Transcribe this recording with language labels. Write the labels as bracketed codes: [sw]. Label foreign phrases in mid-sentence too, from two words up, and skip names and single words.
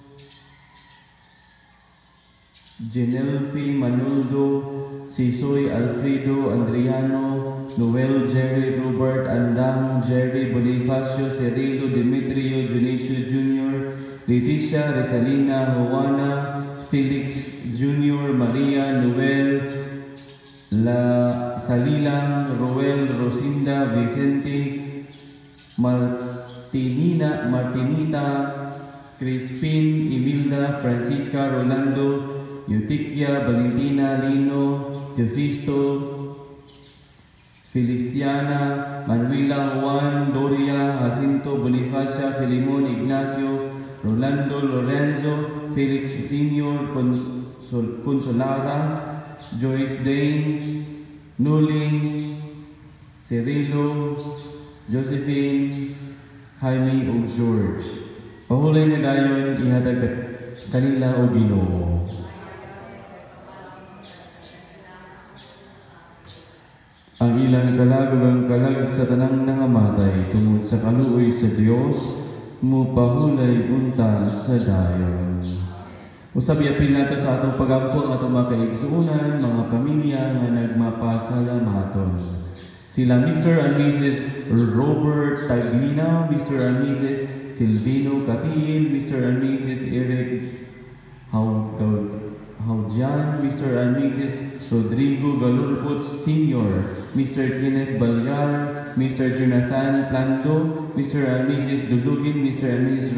[ceb] Genelfi, Manoldo, Sisoy, Alfredo, Andriano, Noel, Jerry, Robert, Andang, Jerry, Bonifacio, Cirilo, Demetrio, Dionisio Jr., Leticia, Resalina, Juana, Felix Jr., Maria, Noel, La Salilang, Roel, Rosinda, Vicente, Martinita, Crispin, Imelda, Francisca, Rolando, Eutiquia, Valentina, Lino, Teofisto, Feliciana, Manuela, Juan, Doria, Jacinto, Bonifacia, Filimon, Ignacio, Rolando, Lorenzo, Felix Senior, Consolara, Joyce Dane, Nuli, Cirilo, Josephine, Jaime o George. Pahulay na dayon ihatag kanila o Ginoo. Ang ilang kalagong kalag sa tanang nangamatay tungod sa kaluoy sa Dios, mupahulay unta sa dayon. Usab yapil nato sa atong pagampo ang atong mga kaigsuonan, mga pamilya nga nagmapasalamaton. Sila [en] Mr. and Mrs. [ceb] Robert Taglina, [en] Mr. and Mrs. [ceb] Silvino Catil, [en] Mr. and Mrs. [ceb] Eric Haujan, [en] Mr. and Mrs. [ceb] Rodrigo Galurput Sr., Mr. Kenneth Balyar, Mr. Jonathan Plando, [en] Mr. and Mrs. [ceb] Dudugin, [en] Mr. and Mrs.